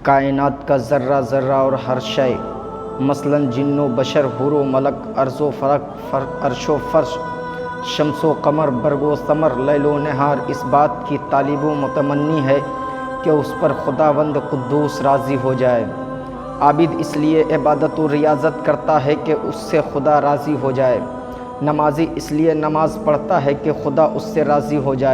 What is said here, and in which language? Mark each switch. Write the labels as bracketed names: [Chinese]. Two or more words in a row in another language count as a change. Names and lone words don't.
[Urdu] کائنات کا ذرہ ذرہ اور ہر شے، مثلاً جن و بشر، حور و ملک، عرض و فرق، عرش و فرش، شمس و قمر، برگ و ثمر، لیل و نہار، اس بات کی طالب و متمنی ہے کہ اس پر خداوند قدوس راضی ہو جائے۔ عابد اس لیے عبادت و ریاضت کرتا ہے کہ اس سے خدا راضی ہو جائے۔ نمازی اس لیے نماز پڑھتا ہے کہ خدا اس سے راضی ہو جائے۔